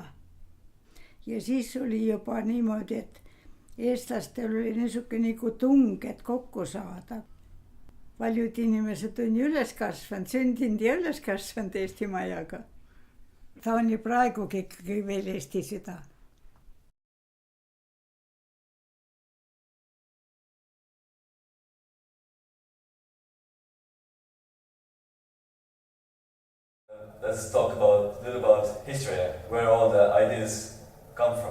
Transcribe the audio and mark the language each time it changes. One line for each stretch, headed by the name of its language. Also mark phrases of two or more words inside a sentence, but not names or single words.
Estonian: Ja siis oli juba niimoodi, et eestlastel oli niisugune nagu tung, et kokku saada. Paljud inimesed on ju üles kasvanud, sündinud ja üles kasvanud Eesti majaga. Ta on ju praegugi ikkagi veel Eesti süda.
English: Let's talk a little about history, where all the ideas come from.